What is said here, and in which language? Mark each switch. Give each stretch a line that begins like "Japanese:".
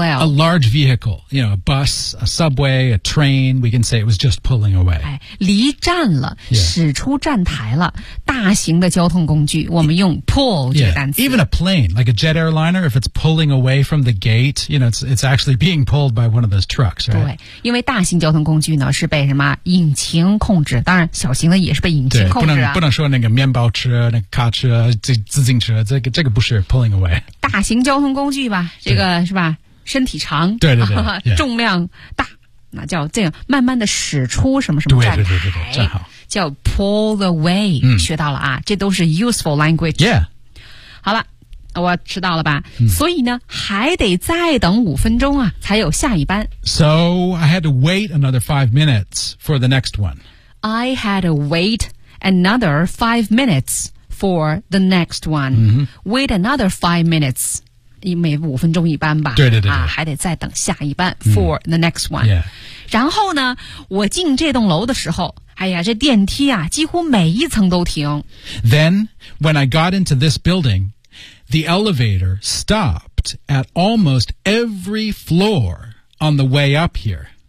English: A large vehicle, you know, a bus, a subway, a train. We can say it was just pulling away.
Chinese: 离站了，
English: yeah.
Chinese: 驶出站台了。大型的交通工具，我们用 pull 这个单词。
English: Yeah. Even a plane, like a jet airliner, if it's pulling away from the gate, you know, it's actually being pulled by one of those trucks, right?
Chinese: 对，因为大型交通工具呢是被什么引擎控制，当然小型的也是被引擎控制啊。不能说那个面包车、那个卡车、自行车，这个不是 pulling away。大型交通工具吧，这个是吧？身体长，对对对，
English: yeah.
Chinese: 重量大，那叫这样慢慢的驶出什么什么站台，对对对对对，站好。叫 pull away, 学到了啊，这都是
English: useful language. Yeah.
Chinese: 好了，我迟到了吧，所以呢，还得再等五分钟啊，才有下一班。
English: So, I had to wait another 5 minutes for the next one. I had to wait another 5 minutes for the next one. Wait another 5 minutes.
Chinese: 每五分钟一班吧。对对 对, 对。啊，还得再等下一班
English: for the next one. Yeah.
Chinese: 然后呢，我进这栋楼的时候哎呀，这电梯啊，几乎每一层都停。
English: Then, when I got into this building, the elevator stopped at almost every floor on the way up here.